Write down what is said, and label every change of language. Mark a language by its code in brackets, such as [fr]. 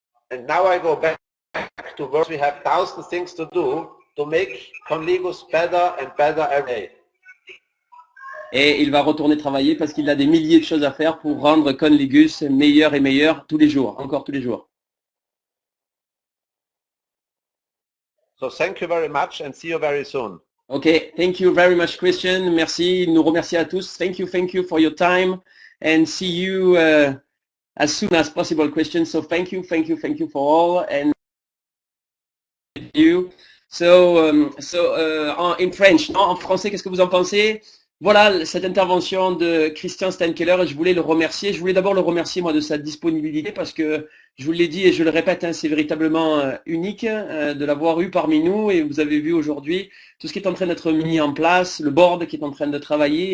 [en] And now I go back to work. We have thousands of things to do to make Conlivus better and better every day. [fr] Et il va retourner travailler parce qu'il a des milliers de choses à faire pour rendre Conligus meilleur et meilleur tous les jours, encore tous les jours. [en] So thank you very much and see you very soon. Okay, thank you very much Christian. [fr] Merci, il nous remercie à tous. [en] Thank you for your time and see you as soon as possible Christian. So thank you for all and you. So in French, [fr] non, en français, qu'est-ce que vous en pensez? Voilà cette intervention de Christian Steinkeller, je voulais le remercier. Je voulais d'abord le remercier moi de sa disponibilité parce que je vous l'ai dit et je le répète, hein, c'est véritablement unique de l'avoir eu parmi nous et vous avez vu aujourd'hui tout ce qui est en train d'être mis en place, le board qui est en train de travailler.